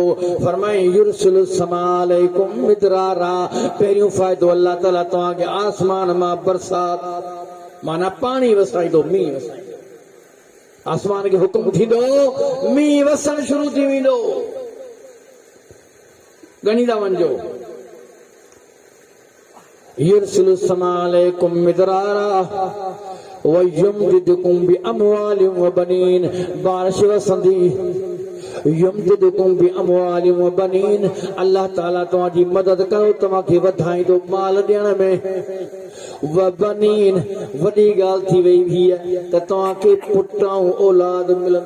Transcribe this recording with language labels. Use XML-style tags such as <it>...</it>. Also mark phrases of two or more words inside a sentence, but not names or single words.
<sd>फरमाई</sd> <ar>يرسل السماء عليكم مدرارا</ar> <sd>पहिरियों फ़ाइदो अल्लाह ताला तव्हांखे आसमान मां बरसात माना पानी वसाईंदो, मींहुं वसाईंदो। आसमान खे हुकुम थींदो, मींहुं वसण शुरू थी वेंदो। ॻणींदा वञिजो।</sd> <ar>يرسل السماء عليكم مدرارا ويمددكم بأموال وبنين.</ar> <sd>बारिश वसंदी,</sd> <ar>يمددكم بأموال وبنين.</ar> <sd>अल्लाह ताला तव्हांजी मदद करो, तव्हांखे वधाईंदो माल ॾियण में।</sd> <ar>وبنين,</ar> <sd>वॾी ॻाल्हि थी वई भी त तव्हांखे पुट ऐं औलाद मिलंदो।</sd>